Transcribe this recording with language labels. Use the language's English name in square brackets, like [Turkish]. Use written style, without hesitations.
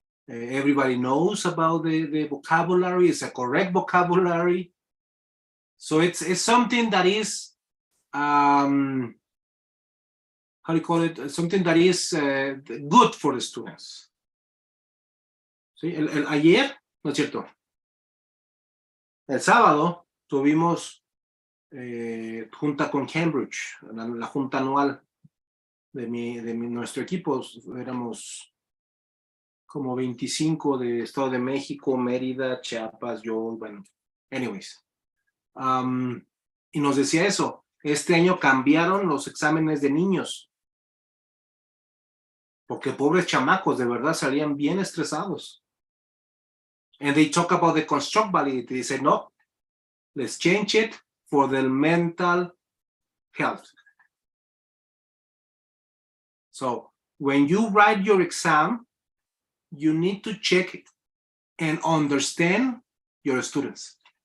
[English] Everybody knows about the vocabulary. It's a correct vocabulary. So it's something that is how do you call it? Something that is good for the students. [Spanish] ¿Sí? Ayer, no es cierto. El sábado tuvimos junta con Cambridge, la junta anual de nuestro equipo. Éramos como 25 de Estado de México, Mérida, Chiapas, yo, bueno, anyways. Y nos decía eso, este año cambiaron los exámenes de niños, porque pobres chamacos, de verdad, salían bien estresados. [English] And they talk about the construct validity. They say, no, Let's change it for the mental health. So when you write your exam, you need to check and understand your students.